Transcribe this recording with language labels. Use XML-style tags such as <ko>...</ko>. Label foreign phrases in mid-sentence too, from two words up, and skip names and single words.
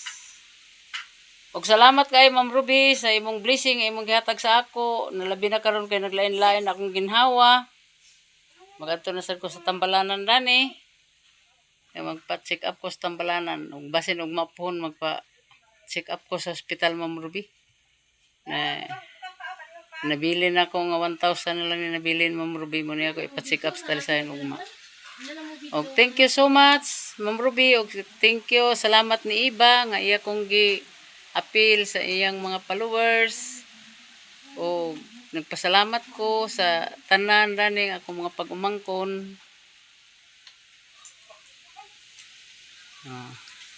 <ceb>Og salamat kay Ma'am Ruby sa imong blessing, imong gihatag sa ako. Nalabi na karon kay naglain-lain akong ginhawa. Magadto na sad ko sa tambalanan dani. Kay magpa-check up ko sa tambalanan. Ug basin og mapon magpa-check up ko sa ospital Ma'am Ruby. Na nabili na ko nga 1,000 na lang ni nabili ni Ma'am Ruby mo niya ko ipa-check up sa talisayan ugma. Og</ceb> <en>thank you so much</en> <ceb>Ma'am Ruby og</ceb> <en>thank you</en> <ceb>salamat ni Iba nga iya kong appeal sa iyang mga followers o nagpasalamat ko sa tanan raning ako mga pag-umangkon.</ceb>